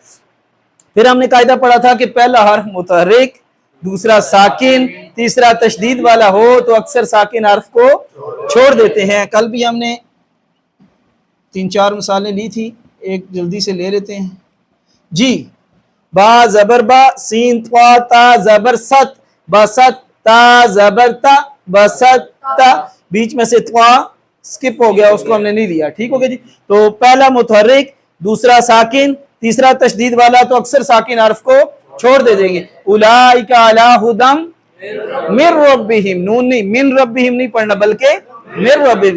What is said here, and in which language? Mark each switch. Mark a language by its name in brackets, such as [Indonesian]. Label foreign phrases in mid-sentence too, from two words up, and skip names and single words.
[Urdu] پھر ہم نے قاعدہ پڑھا تھا کہ پہلا حرف متحرک, دوسرا ساکن, تیسرا تشدید والا ہو تو اکثر ساکن حرف کو چھوڑ دیتے ہیں. کل بھی ہم نے 3-4 مثالیں لی تھی, ایک جلدی سے لے لیتے ہیں جی. با زبر با, سین طا تا زبر ست, بست تا زبر تا, بست تا, بیچ میں سے طا سکپ ہو گیا, اس کو ہم نے نہیں لیا. ٹھیک ہو گیا جی. تو پہلا متحرک, دوسرا ساکن, تیسرا تشدید والا تو اکثر ساکن حرف کو چھوڑ دے دیں گے. [Arabic] اولئک علی ھدی من ربہم, [Urdu] نون نہیں, [Arabic] من ربہم [Urdu] نہیں پڑھنا بلکہ [Arabic] من ربہم.